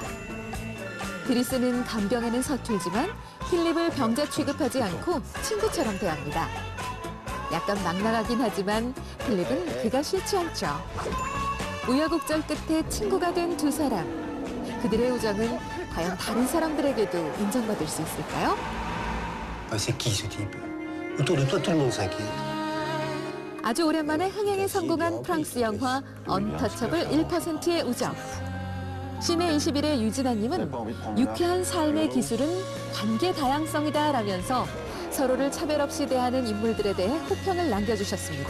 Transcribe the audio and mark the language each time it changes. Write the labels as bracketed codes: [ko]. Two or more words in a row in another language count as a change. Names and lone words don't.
[ko] 드리스는 간병에는 서툴지만 필립을 병자 취급하지 않고 친구처럼 대합니다. 약간 낭낭하긴 하지만 필립은 그가 싫지 않죠. 우여곡절 끝에 친구가 된 두 사람. 그들의 우정은 과연 다른 사람들에게도 인정받을 수 있을까요? [fr] C'est qui ce type? Autour de toi, tout le monde s'inquiète. [ko] 아주 오랜만에 흥행에 성공한 프랑스 영화 언터처블 1%의 우정. 신의 21의 유진아님은 유쾌한 삶의 기술은 관계 다양성이다라면서 서로를 차별 없이 대하는 인물들에 대해 호평을 남겨주셨습니다.